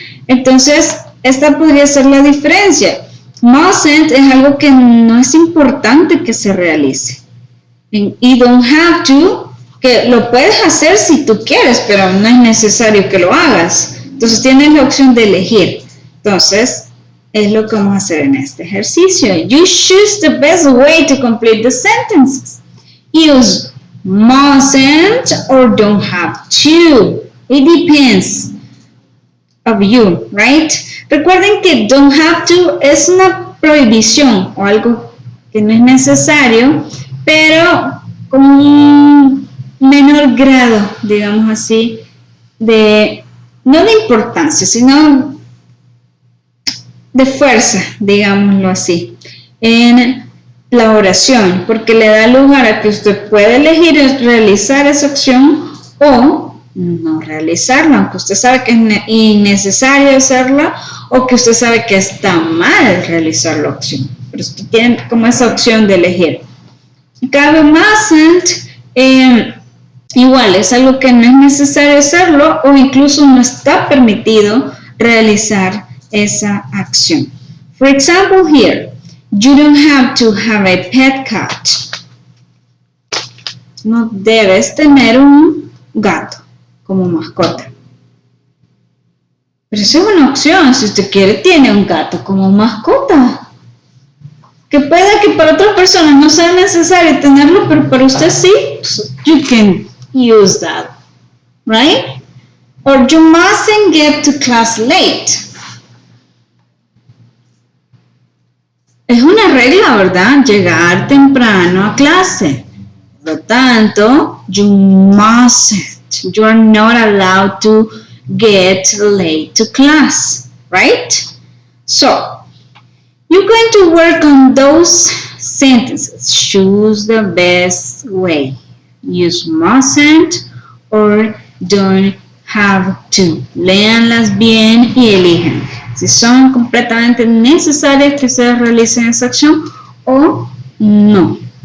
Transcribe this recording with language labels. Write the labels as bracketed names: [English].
[Spanish] Entonces, esta podría ser la diferencia. Mustn't es algo que no es importante que se realice. Y [English] don't have to, [Spanish] que lo puedes hacer si tú quieres, pero no es necesario que lo hagas. Entonces, tienes la opción de elegir. Entonces, es lo que vamos a hacer en este ejercicio. [English] You choose the best way to complete the sentences. Use mustn't or don't have to. It depends of you, right? [Spanish] Recuerden que [English] don't have to [Spanish] es una prohibición o algo que no es necesario, pero con un menor grado, digamos así, de no de importancia, sino de fuerza, digámoslo así, en la oración, porque le da lugar a que usted pueda elegir realizar esa acción o no realizarla, aunque usted sabe que es innecesario hacerla o que usted sabe que está mal realizar la acción, pero usted tiene como esa opción de elegir. Cabe mustn't, igual es algo que no es necesario hacerlo o incluso no está permitido realizar esa acción. [English] For example, here, you don't have to have a pet cat. [Spanish] No debes tener un gato como mascota. Pero eso es una opción. Si usted quiere, tiene un gato como mascota. Que pueda que para otras personas no sea necesario tenerlo, pero para usted sí. [English] So you can use that. Right? Or you mustn't get to class late. [Spanish] Es una regla, ¿verdad? Llegar temprano a clase. Por lo tanto, [English] you mustn't. You are not allowed to get late to class, right? So, you're going to work on those sentences. Choose the best way. Use mustn't or don't have to. [Spanish] Léanlas bien y elijan si son completamente necesarias que ustedes realicen esa acción o no.